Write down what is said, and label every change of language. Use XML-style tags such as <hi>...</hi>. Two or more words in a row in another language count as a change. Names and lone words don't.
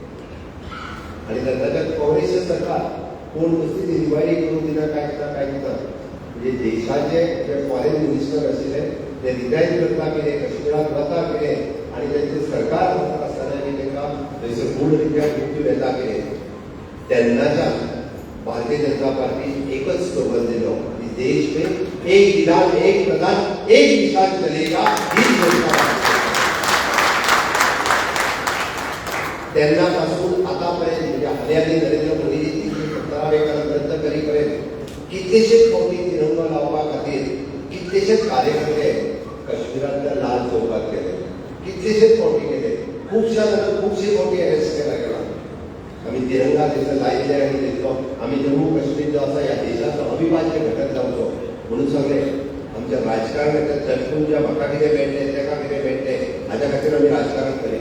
<kok>आनी तेन्नाच्या काँग्रेसचें सरकार कोण कसली इन्क्वायरी करून दिना काय दिता म्हणजे देशाचे जे</kok> <en>foreign minister</en> <kok>आशिल्ले ते रिजायन करता कितें काश्मीरात वता कितें आनी तेंचें सरकार आसतना की तांकां थंयसर गूढरित्या मृत्यू येता कितें तेन्नाच्यान भारतीय जनता पार्टी एकच स्लोगन दिलो की</kok> <hi>देश में एक विधान एक प्रधान एक दिशा चलेगा</hi> <kok>ही घोषणा तेन्नापासून आतापर्यंत म्हणजे हालीं नरेंद्र मोदीजी 17 रद्द करीपर्यंत कितलेशेच फावटी तिरंगो लावपा खातीर कितलेशेच कार्यकर्ते काश्मीरांतल्या लाल चौकात गेले कितलेशेच फावटी गेले खुबश्या जाणांक खुबशी फावटी अरेस्ट केला गेला आमी तिरंगा थंयसर लायले आनी तेचो आमी जम्मू काश्मीर जो आसा ह्या देशाचो अविभाज्य घटक जावचो म्हणून सगळे आमच्या राजकारणाच्या चलपून ज्या म्हाका कितें मेळटलें तेका कितें मेळटलें हाच्या खातीर आमी राजकारण करिना.</kok>